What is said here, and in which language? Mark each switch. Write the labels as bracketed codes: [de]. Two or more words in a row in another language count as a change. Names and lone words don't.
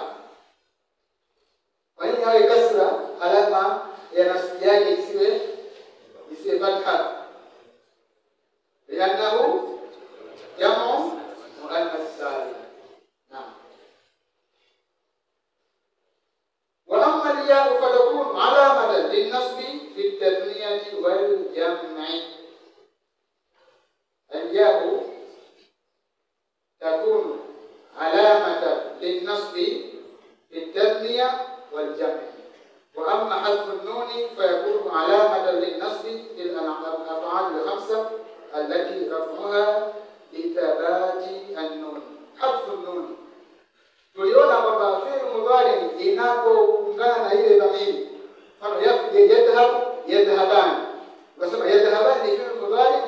[sw] Kwa nini hawe kasra alama ya nasbi yake isiwe fatha? [ar] لأنه جمع مؤنث سالم. Naam. وأما الياء فتكون علامة للنصب في التثنية والجمع. الياء تكون علامة للنصب في التثنية والجمع. وأما حذف النون فيكون علامة للنصب في الأفعال الخمسة التي رفعها لثبات النون. حذف النون [sw] tuliona kwamba [ar] فعل مضارع [sw] inapoungana na ile dhamiri, mfano [ar] يذهب يذهبان, [sw] unasema yadhhaban ni [ar] فعل مضارع